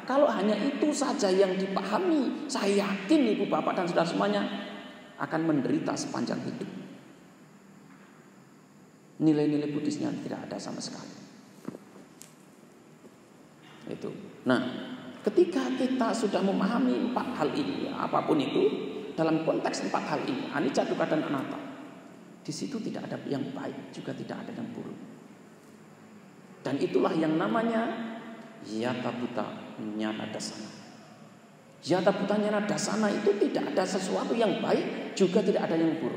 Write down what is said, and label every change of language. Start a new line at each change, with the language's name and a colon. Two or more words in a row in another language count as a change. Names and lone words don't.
Indonesian: Kalau hanya itu saja yang dipahami, saya yakin ibu bapak dan saudara semuanya akan menderita sepanjang hidup. Nilai-nilai Buddhisnya tidak ada sama sekali. Itu. Nah, ketika kita sudah memahami 4 hal ini, apapun itu, dalam konteks 4 hal ini,
Pali: anicca, dukkha,
Indonesian: dan anatta, di situ tidak ada yang baik, juga tidak ada yang buruk. Dan itulah yang namanya
Pali: Yata Bhuta Nyana Dasana. Yata Bhuta Nyana Dasana
Indonesian: itu tidak ada sesuatu yang baik, juga tidak ada yang buruk.